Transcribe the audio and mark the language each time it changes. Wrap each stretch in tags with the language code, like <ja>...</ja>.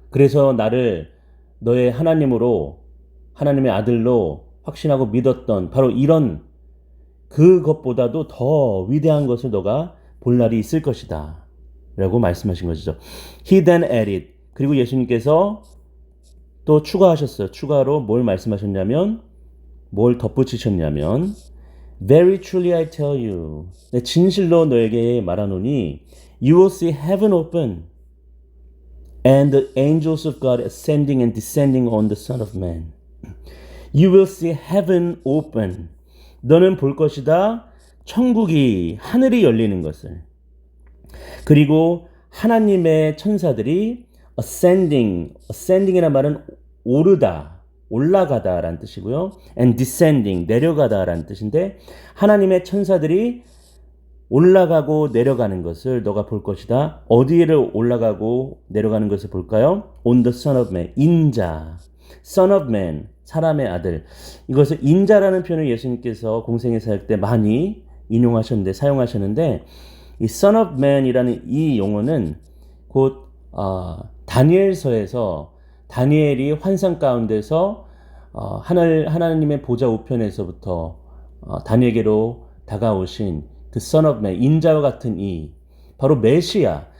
<ko>그래서 나를 너의 하나님으로, 하나님의 아들로 확신하고 믿었던 바로 이런 그것보다도 더 위대한 것을 너가 볼 날이 있을 것이다 라고 말씀하신 것이죠.</ko> <en>He then added.</en> <ko>그리고 예수님께서 또 추가하셨어요. 추가로 뭘 말씀하셨냐면, 뭘 덧붙이셨냐면,</ko> <en>Very truly I tell you.</en> <ko>진실로 너에게 말하노니,</ko> <en>You will see heaven open and the angels of God ascending and descending on the Son of Man. You will see heaven open.</en> <ko>너는 볼 것이다. 천국이, 하늘이 열리는 것을. 그리고 하나님의 천사들이 ascending이라는 말은 오르다, 올라가다 라는 뜻이고요. and descending, 내려가다 라는 뜻인데 하나님의 천사들이 올라가고 내려가는 것을 너가 볼 것이다. 어디를 올라가고 내려가는 것을 볼까요? On the Son of Man, 인자. Son of Man, 사람의 아들. 이것을 인자라는 표현을 예수님께서 공생의 사역 때 많이 인용하셨는데 사용하셨는데 이 Son of Man이라는 이 용어는 곧 다니엘서에서 다니엘이 환상 가운데서 하나님의 보좌 우편에서부터 다니엘에게로 다가오신 그 Son of Man, 인자와 같은 이 바로 메시아.</ko>